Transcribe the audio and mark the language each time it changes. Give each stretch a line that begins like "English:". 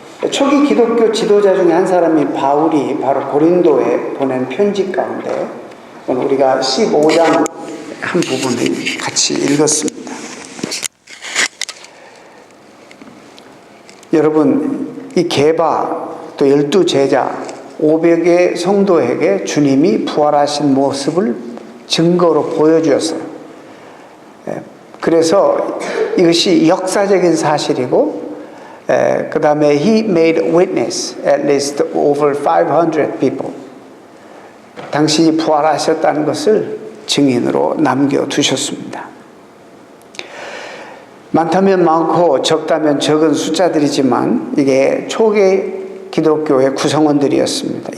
Korean: 초기 기독교 지도자 중에 한 사람이 바울이 바로 고린도에 보낸 편지 가운데 오늘 우리가 15장 한 부분을 같이 읽었습니다. 여러분, 이 게바 또 12제자 500의 성도에게 주님이 부활하신 모습을 증거로 보여주었어요. 그래서 이것이 역사적인 사실이고 그 다음에
English: he made witness at least over 500 people.
Korean: 당신이 부활하셨다는 것을 증인으로 남겨두셨습니다. 많다면 많고 적다면 적은 숫자들이지만 이게 초기 기독교의 구성원들이었습니다.